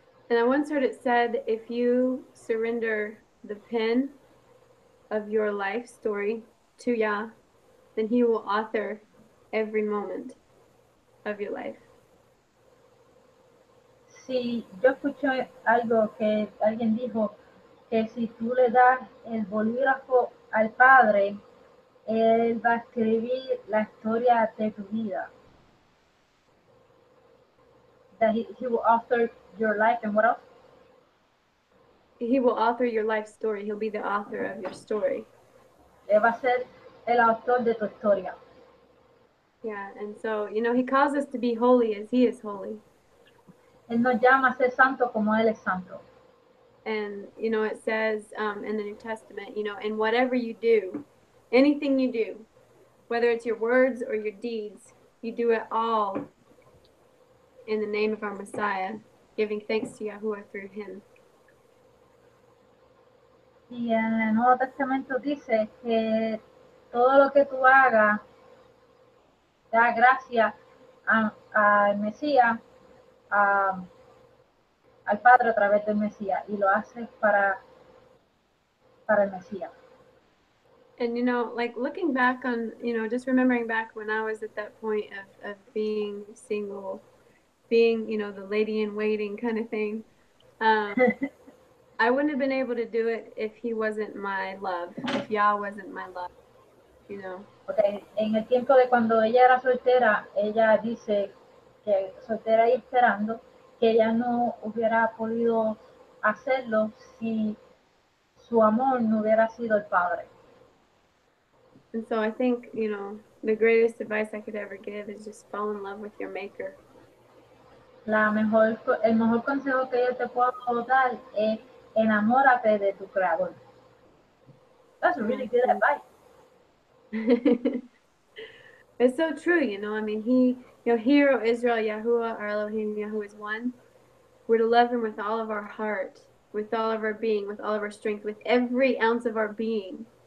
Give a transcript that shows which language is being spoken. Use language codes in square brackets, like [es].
[en] And I once heard it said, if you surrender the pen of your life story to Yah, then he will author every moment of your life. [es] Sí, yo escuché algo que alguien dijo, que si tú le das el bolígrafo al Padre, Él va a escribir la historia de tu vida. [en] That he will author your life, and what else? He will author your life story. He'll be the author of your story. [es] Él va a ser el autor de tu historia. [en] Yeah, and so, you know, he calls us to be holy as he is holy. [es] Él nos llama a ser santo como Él es santo. [en] And, you know, it says in the New Testament, you know, in whatever you do, anything you do, whether it's your words or your deeds, you do it all in the name of our Messiah, giving thanks to Yahuwah through him. [es] Y en el Nuevo Testamento dice que todo lo que tú hagas da gracia al Mesías, al Padre a través del Mesías, y lo haces para el Mesías. [en] And, you know, like looking back on, you know, just remembering back when I was at that point of being single, being, you know, the lady in waiting kind of thing, I wouldn't have been able to do it if he wasn't my love, if Yah wasn't my love, you know. Okay. [es] En el tiempo de cuando ella era soltera, ella dice que soltera y esperando, que ella no hubiera podido hacerlo si su amor no hubiera sido el Padre. [en] And so I think, you know, the greatest advice I could ever give is just fall in love with your maker. [es] El mejor consejo que yo te puedo dar es enamórate de tu creador. [en] That's a really good advice. It's so true, you know. I mean, you know, hear, O Israel, Yahuwah, our Elohim, Yahuwah is one. We're to love him with all of our heart, with all of our being, with all of our strength, with every ounce of our being.